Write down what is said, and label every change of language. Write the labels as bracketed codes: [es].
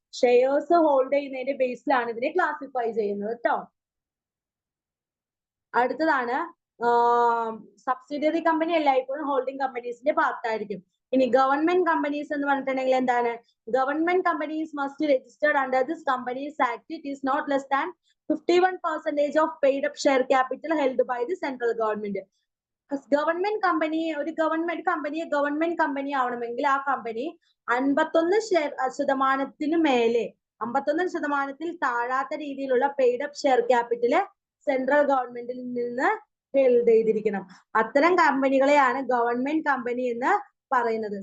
[ml] Shares hold ചെയ്യുന്നതിന്റെ ബേസിലാണ് ഇതിനെ ക്ലാസിഫൈ ചെയ്യുന്നത് കേട്ടോ. അടുത്തതാണ് സബ്സിഡിയറി കമ്പനി എല്ലായ്പ്പോഴും ഹോൾഡിംഗ് കമ്പനീസിന്റെ പാർട്ടായിരിക്കും. ഇനി ഗവൺമെന്റ് കമ്പനീസ് എന്ന് പറഞ്ഞിട്ടുണ്ടെങ്കിൽ എന്താണ്? [en] Government companies must registered under this companies act. It is not less than 51% of paid up share capital held by the central government. [ml] Government company, ഒരു government കമ്പനിയെ government company ആവണമെങ്കിൽ ആ company 51% മേലെ 51% താഴാത്ത രീതിയിലുള്ള paid up share capital central ഗവൺമെന്റിൽ നിന്ന് held ചെയ്തിരിക്കണം. അത്തരം കമ്പനികളെയാണ് ഗവൺമെന്റ് കമ്പനി എന്ന് പറയുന്നത്.